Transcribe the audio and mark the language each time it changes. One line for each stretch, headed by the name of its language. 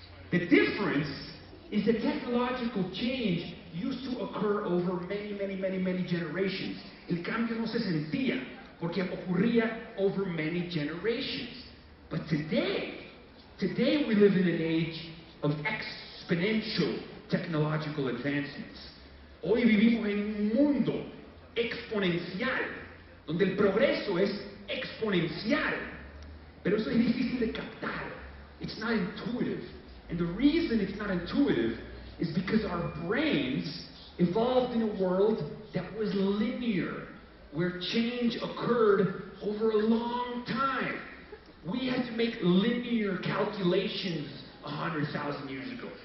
English: The difference is that technological change used to occur over many generations.
Spanish: El cambio no se sentía porque ocurría
English: over many generations. But today we live in an age of exponential technological advancements.
Spanish: Hoy vivimos en un mundo exponencial, donde el progreso es exponencial. Pero eso es difícil de captar.
English: It's not intuitive. And the reason it's not intuitive is because our brains evolved in a world that was linear, where change occurred over a long time. We had to make linear calculations 100,000 years ago.